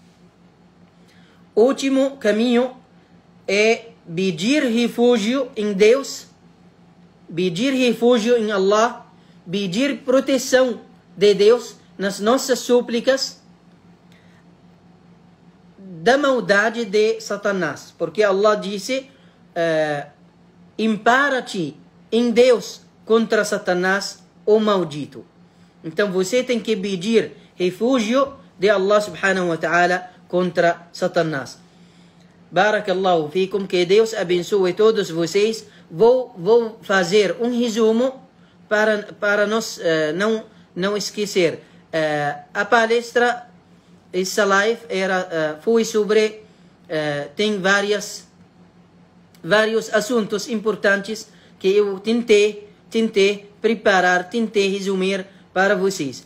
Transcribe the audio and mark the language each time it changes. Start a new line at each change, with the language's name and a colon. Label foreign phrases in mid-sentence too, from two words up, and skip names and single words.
Portuguese: Último caminho é pedir refúgio em Deus, pedir refúgio em Allah, pedir proteção de Deus nas nossas súplicas da maldade de Satanás. Porque Allah disse, impara-te em Deus contra Satanás, o maldito. Então você tem que pedir refúgio de
Arabic: الله سبحانه وتعالى
Portuguese: contra Satanás.
Arabic: بارك الله فيكم,
Portuguese: que Deus abençoe todos vocês. Vou fazer um resumo para nós não esquecer. A palestra, essa live foi sobre, tem vários assuntos importantes que eu tentei preparar, tentei resumir para vocês.